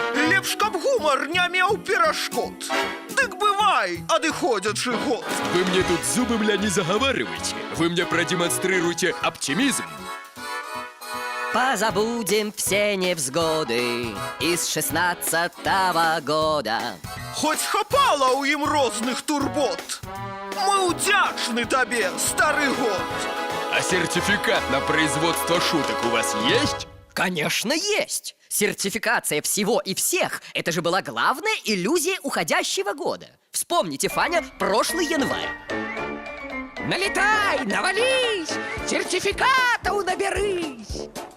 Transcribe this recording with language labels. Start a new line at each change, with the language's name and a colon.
Belarusian: Лепш, каб гумор не меў перашкод. Дык бывай, адыходзячы год.
Russian: Вы мне тут зубы, мля, не заговаривайте. Вы мне продемонстрируйте оптимизм. Позабудем все невзгоды из 16-го года.
Belarusian: Хоць хапала ў ім розных турбот. Мы удзячны табе, стары год.
Russian: А сертификат на производство шуток у вас есть? Конечно, есть! Сертификация всего и всех – это же была главная иллюзия уходящего года. Вспомните, Фаня, прошлый январь. Налетай, навались, сертификатов наберись.